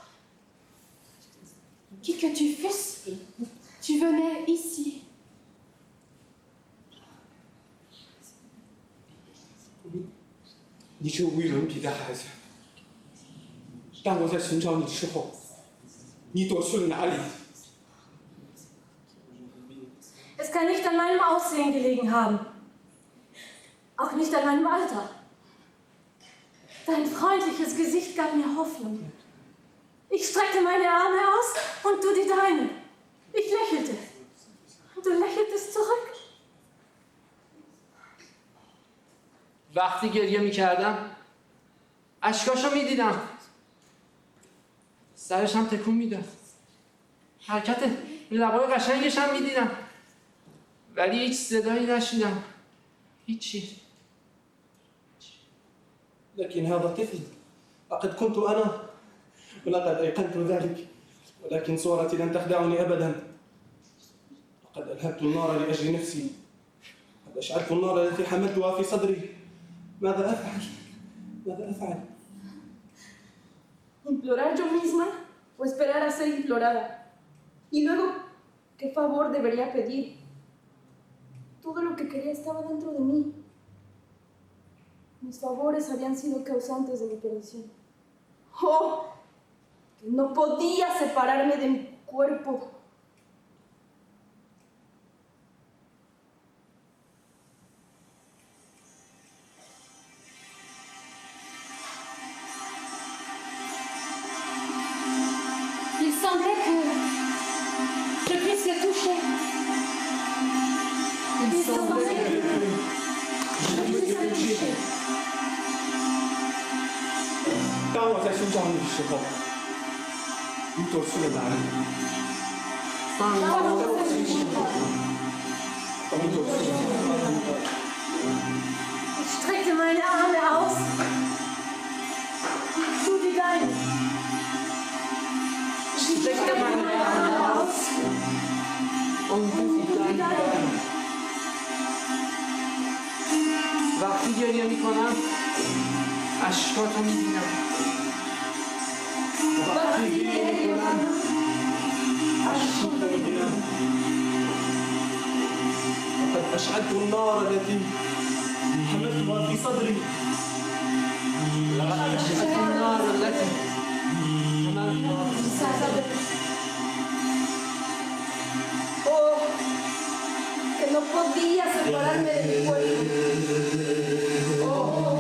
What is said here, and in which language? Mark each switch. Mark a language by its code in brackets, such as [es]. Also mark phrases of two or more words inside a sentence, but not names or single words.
[fr] Qui que tu fusses, tu venais ici. [zh] 你是无与伦比的孩子。当我在寻找你之后，你躲去了哪里？ [de] Es kann nicht an meinem Aussehen gelegen haben. Auch nicht an meinem Alter. Dein freundliches Gesicht gab mir Hoffnung. Ich streckte meine Arme aus und du die deinen. Ich lächelte. Und du lächeltest zurück. [fa] وقتی گریه میکردم اشکاشو میدیدم، سرش هم تکون میداد، حرکت لبای قشنگش هم میدیدم، ولی هیچ صدایی نشیدم، هیچی. [ar] لكن هذا طفل، لقد كنت أنا ولقد أيقنت ذلك، ولكن صورتي لن تخدعني أبدا. لقد ألهبت النار لأجل نفسي، قد أشعلت النار التي حملتها في صدري. ماذا أفعل؟ ماذا أفعل؟ [es] ¿Implorar yo misma o esperar a ser implorada? Y luego, ¿qué favor debería pedir? Todo lo que quería estaba dentro de mí. Mis favores habían sido causantes de mi perdición. ¡Oh! Que no podía separarme de mi cuerpo. [fr] Il semblait que je puisse le toucher. Il semblait que je puisse le toucher. [zh] 当我在寻找你的时候，你走去了哪里？当我在我心里，你走去了哪里？ [de] Ich streckte meine Arme aus. Du die deinen. Ich streckte meine Arme aus. Und Du die deinen. [fa] وقتی گریه میکنم اشکاتو میبینم. وقتی گریه میکنم اشکاتو میبینم. [ar] لقد أشعلت النار التي حملتها في صدري. لقد أشعلت النار التي حملتها في صدري. [es] ¡Oh! Que no podía separarme de mi cuerpo. ¡Oh!